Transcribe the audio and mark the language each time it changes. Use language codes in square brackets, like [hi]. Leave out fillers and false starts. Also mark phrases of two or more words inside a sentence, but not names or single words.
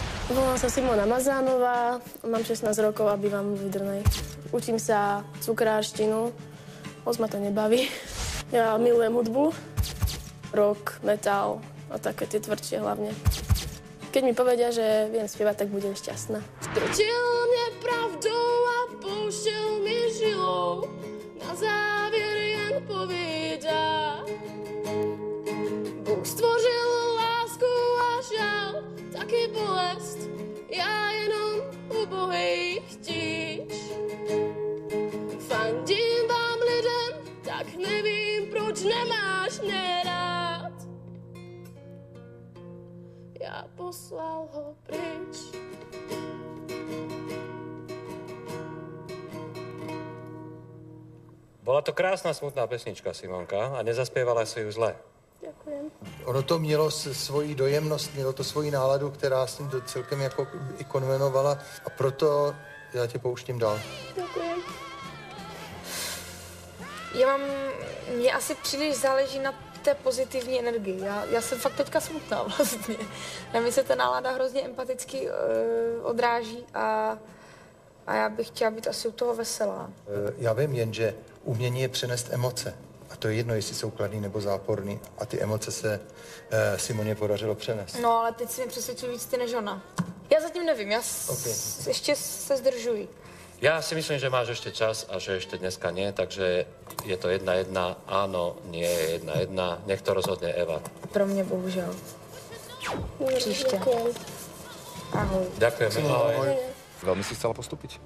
[sk] Volám sa Simona Mazánová, mám 16 rokov a bývam v Vidrnej. Učím sa cukráštinu, moc ma to nebaví. Ja milujem hudbu, rock, metal a také tie tvrdšie hlavne. Keď mi povedia, že viem spievať, tak budem šťastná. [cs] Strčil mne pravdou a poušťal mi žilou, na závier jen poviedá. Bůh stvořil lásku a žal, taky bolest, já jenom ubohej chtíč. Fandím vám lidem, tak nevím, proč nemáš mě rád. Já poslal ho pryč. [sk] Bola to krásna, smutná pesnička, Simonka, a nezaspievala si ju zle. Ďakujem. [cs] Ono to mělo svoji dojemnost, mělo to svoji náladu, která s tím celkem jako i konvenovala a proto já tě pouštím dál. [sk] Ďakujem. [cs] Mně asi příliš záleží na té pozitivní energii. Já jsem fakt teďka smutná vlastně. Na mě se ta nálada hrozně empaticky odráží a já bych chtěla být asi u toho veselá. Já vím jen, že umění je přenést emoce. A to je jedno, jestli jsou kladný nebo záporný. A ty emoce se Simoně podařilo přenést. No ale teď si mě přesvědčil víc ty než ona. Já zatím nevím, ještě se zdržuji. [sk] Ja si myslím, že máš ešte čas a že ešte dneska nie, takže je to 1-1, áno, nie je 1-1, nech to rozhodne Eva. [cs] Pro mě bohužel. Příště. [sk] Ďakujem. Ahoj. Ďakujeme, ahoj. Veľmi si chcela postúpiť?